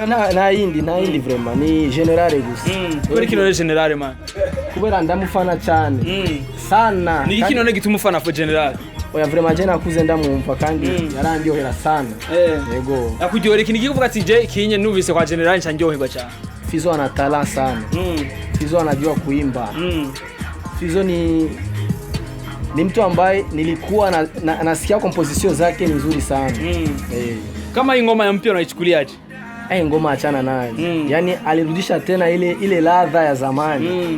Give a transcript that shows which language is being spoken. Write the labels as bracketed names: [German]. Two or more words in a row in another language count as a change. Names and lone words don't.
[Rundi] Nta yindi vraiment ni general gusa. Kuri kino ne [English] general man. [Rundi] Kubera ndamufana cyane. Sana. Ni iki none gituma ufana [English] for general? [Rundi] Oya vraiment je nakuze ndamwumva kandi yarandyohera sana. Yego. Akujyore ikintu gikuvuga ati je kinye nubise kwa general ncandyoherwa cyane. [Swahili] Fizo ana talent sana. Fizo anajua kuimba. Fizo ni mtu ambaye nilikuwa nasikia composition zake nzuri sana. Kama ingoma ya mpya unaichukuliaje? Ngoma achana nayo. Yaani alirudisha tena ile ladha ya zamani.